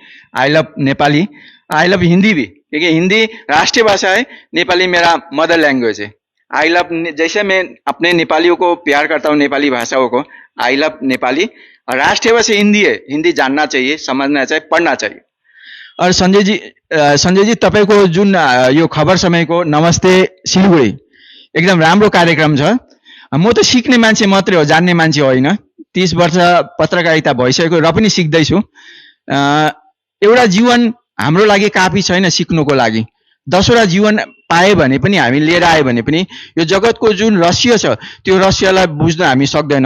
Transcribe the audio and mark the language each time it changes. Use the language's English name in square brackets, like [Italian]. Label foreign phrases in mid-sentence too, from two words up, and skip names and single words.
[English] I love Nepali, I love Hindi [Hindi] भी, क्योंकि हिंदी राष्ट्रीय भाषा है, नेपाली मेरा [English] mother language [Hindi] है। [English] I love, [Hindi] जैसे मैं अपने नेपालियों को प्यार करता हूँ, नेपाली भाषाओं को, [English] I love Nepali. [Hindi] और राष्ट्रीय भाषा हिंदी है, हिंदी जानना चाहिए, समझना चाहिए, पढ़ना चाहिए। [Nepali] और संजय जी तपाईको जुन यो खबर समयको नमस्ते सिलगढी एकदम राम्रो कार्यक्रम छ। म त सिक्ने मान्छे मात्रै हो, जान्ने मान्छे होइन। 30 वर्ष पत्रकारिता भइसक्यो र पनि सिक्दैछु। एउटा जीवन हाम्रो लागि काफी छैन सिक्नुको लागि, 10वटा जीवन पाए भने पनि, हामी लिएर आए भने पनि यो जगतको जुन रहस्य छ त्यो रहस्यलाई बुझ्न हामी सक्दैनौँ।